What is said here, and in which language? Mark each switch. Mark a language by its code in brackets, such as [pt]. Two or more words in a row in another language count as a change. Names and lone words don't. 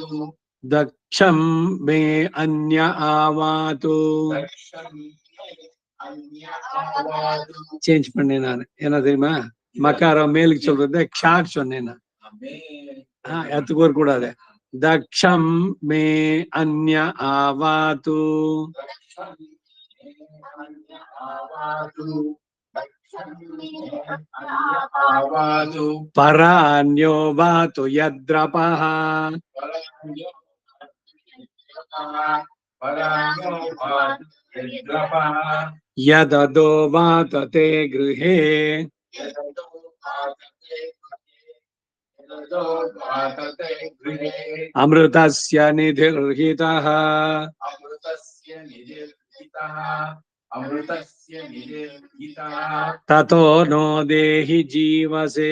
[sa] दक्षं मे अन्य आवातु अन्य आवादु [ta] சேஞ்ச் பண்ணேன் நான். என்ன தெரியுமா? மகாரம் மேலுக்கு சொல்றது க்ஷாக்கு சொன்னேன் நான். [sa] मे [ta] எத்துக்கு ஒரு கூடாது. [sa] दक्षं मे अन्य आवातु अन्य आवादु आवादु परान्यो वातु यद्रपः परान्यो वातु यद्रपः यददो वात ते गृहे यदतो वातते गृहे अमृतस्य निधिर्हितः अमृतस्य निधिर्हितः अमृतस्य निधिर्हितः ततो नो देहि जीवसे